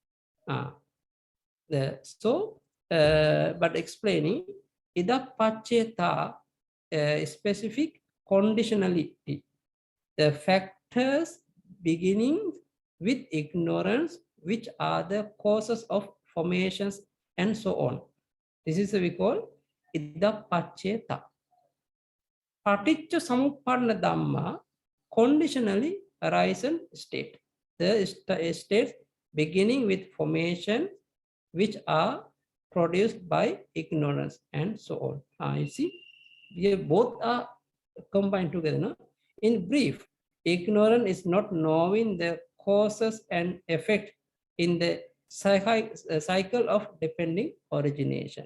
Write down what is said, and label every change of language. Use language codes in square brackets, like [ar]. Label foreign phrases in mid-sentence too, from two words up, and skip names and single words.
[en] But explaining [pi] ida pacceta [en] specific conditionality, the factors beginning with ignorance, which are the causes of formations and so on. This is what we call [pi] ida pacceta. Paṭiccasamuppāda Dhamma [en] conditionally arisen state. The states beginning with formation, which are produced by ignorance and so on. You see, here both are combined together. No? In brief, ignorance is not knowing the causes and effect in the cycle of depending origination.